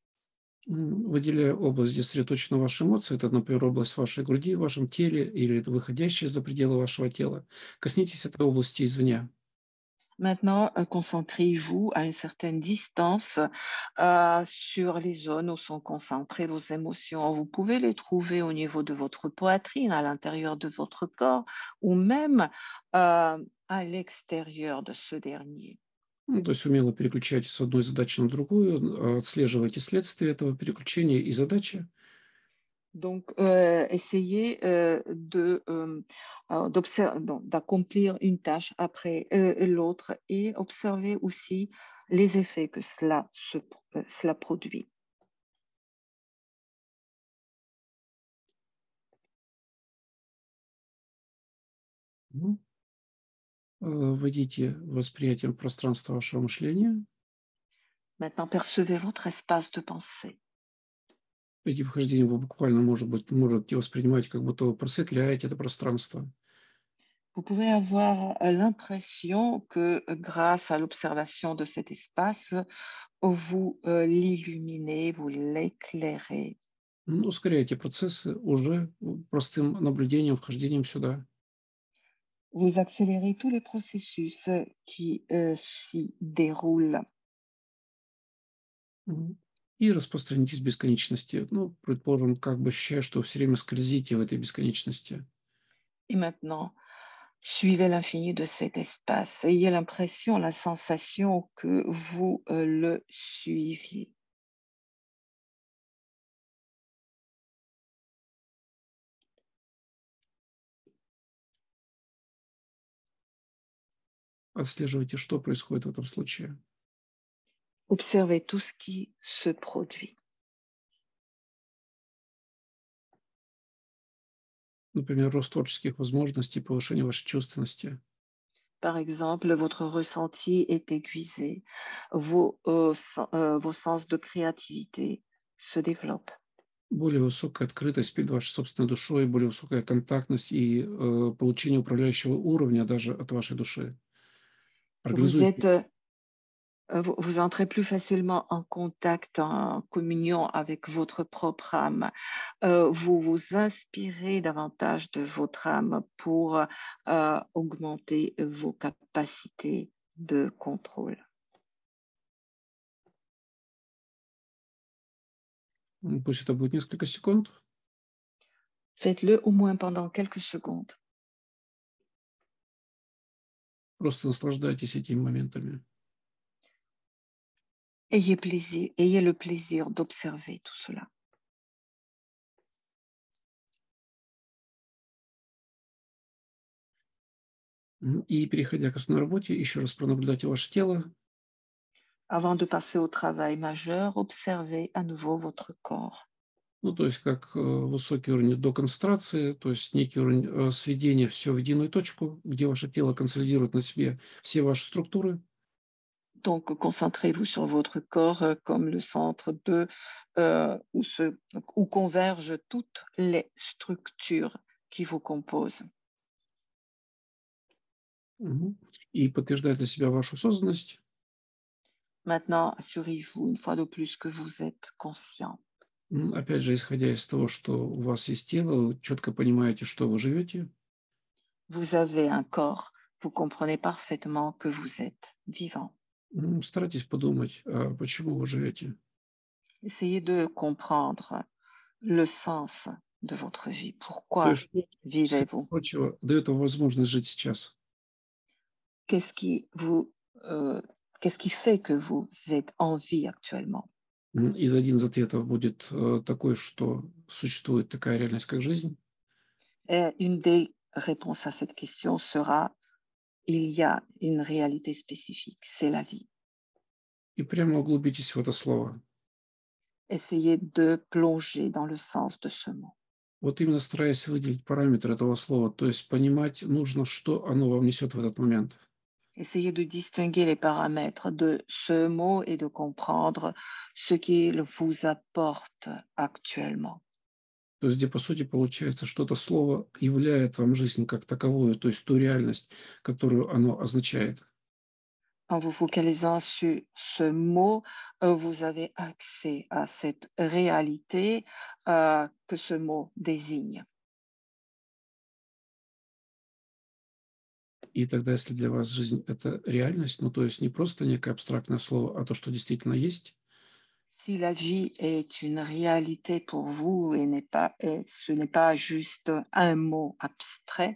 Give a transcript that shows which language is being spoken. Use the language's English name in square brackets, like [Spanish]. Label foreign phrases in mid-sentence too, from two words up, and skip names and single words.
[Russian] Выделяя область, где сосредоточены ваши эмоции, это, например, область вашей груди, в вашем теле или это выходящая за пределы вашего тела. Коснитесь этой области извне. [French] Maintenant, concentrez-vous à une certaine distance sur les zones où sont concentrées vos émotions. Vous pouvez les trouver au niveau de votre poitrine, à l'intérieur de votre corps, ou même à l'extérieur de ce dernier. [Russian] Ну, то есть умело переключайтесь с одной задачи на другую, отслеживайте следствие этого переключения и задачи. [French] Donc, essayez d'accomplir une tâche après l'autre et observez aussi les effets que cela produit. Мгм. [Russian] Вводите восприятием пространства вашего мышления. [French] Maintenant, percevez votre espace de pensée. [Russian] Эти вхождения вы буквально, может быть, можете воспринимать, как будто вы просветляете это пространство. [French] Vous pouvez avoir l'impression que grâce à l'observation de cet espace, vous l'illuminez, vous l'éclairez. [Russian] Ускоряйте процессы уже простым наблюдением, вхождением сюда. [French] Vous accélérez tous les processus qui s'y déroulent. [Russian] И распространитесь в бесконечности. Ну, предположим, как бы ощущая, что вы все время скользите в этой бесконечности. [French] Et maintenant, suivez l'infini de cet espace. Ayez l'impression, la sensation que vous le suiviez. [Russian] Отслеживайте, что происходит в этом случае. [French] Observez tout ce qui se produit. [Russian] Например, рост творческих возможностей, повышение вашей чувственности. [French] Par exemple, votre ressenti est aiguisé, vos sens de créativité se développent. [Russian] Более высокая открытость перед вашей собственной душой, более высокая контактность и получение управляющего уровня даже от вашей души. [French] Vous [Russian] Организуйте. [French] êtes Vous entrez plus facilement en contact, en communion avec votre propre âme. Vous vous inspirez davantage de votre âme pour, augmenter vos capacités de contrôle. [Russian] Пусть это будет несколько секунд. [French] Faites-le au moins pendant quelques secondes. [Russian] Просто наслаждайтесь этими моментами. [French] Ayez le plaisir d'observer tout cela. [Russian] И переходя к основной работе, еще раз пронаблюдайте ваше тело. [French] Avant de passer au travail majeur, observez à nouveau votre corps. [Russian] Ну, то есть как высокий уровень до концентрации, то есть некий уровень сведения все в единую точку, где ваше тело консолидирует на себе все ваши структуры. [French] Donc, concentrez-vous sur votre corps comme le centre où convergent toutes les structures qui vous composent. Мгм. [Russian] И подтверждает для себя вашу осознанность. [French] Maintenant, assurez-vous une fois de plus que vous êtes conscient. [Russian] Опять же, исходя из того, что у вас есть тело, вы четко понимаете, что вы живете. [French] Vous avez un corps, vous comprenez parfaitement que vous êtes vivant. [Russian] Старайтесь подумать, почему вы живете. [French] Essayez de comprendre le sens de votre vie. [Russian] То [French] Pourquoi [Russian] есть что, среди [French] vivez-vous? [Russian] прочего, дает вам возможность жить сейчас. [French] Qu'est-ce qui vous, euh, qu'est-ce qui fait que vous êtes en vie actuellement? [Russian] Один из ответов будет такой, что существует такая реальность, как жизнь. [French] Et une des réponses à cette question sera, il y a une réalité spécifique, c'est la vie. [Russian] И прямо углубитесь в это слово. [French] Essayez de plonger dans le sens de ce mot. [Russian] Вот именно стараясь выделить параметры этого слова, то есть понимать нужно, что оно вам несет в этот момент. [French] Essayez de distinguer les paramètres de ce mot et de comprendre ce qu'il vous apporte actuellement. [Russian] То есть, где, по сути, получается, что это слово являет вам жизнь как таковую, то есть ту реальность, которую оно означает. [French] En vous focalisant sur ce mot, vous avez accès à cette réalité que ce mot désigne. [Russian] И тогда, если для вас жизнь– это реальность, ну, то есть не просто некое абстрактное слово, а то, что действительно есть, [French] Si la vie est une réalité pour vous et ce n'est pas juste un mot abstrait,